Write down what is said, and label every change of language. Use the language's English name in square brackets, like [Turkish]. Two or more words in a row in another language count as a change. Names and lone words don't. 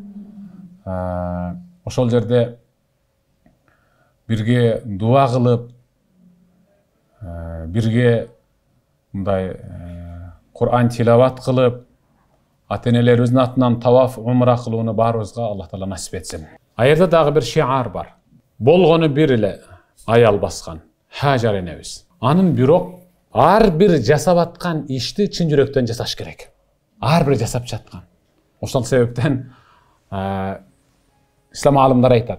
[Kyrgyz] Ошол жерде бирге дуа кылып, бирге мындай Кур'ан тилават кылып, ата-энелерибиздин атынан таваф умра кылууну баарыбызга Аллах Таала насип этсин. Аерде дагы бир шиар бар. Болгону бир эле аял баскан Хажар энебиз. Анын бирок ар бир жасап аткан ишти чын жүрөктөн жасаш керек. Ар бир жасап жаткан. Ошол себептен ислам алымдар айтат.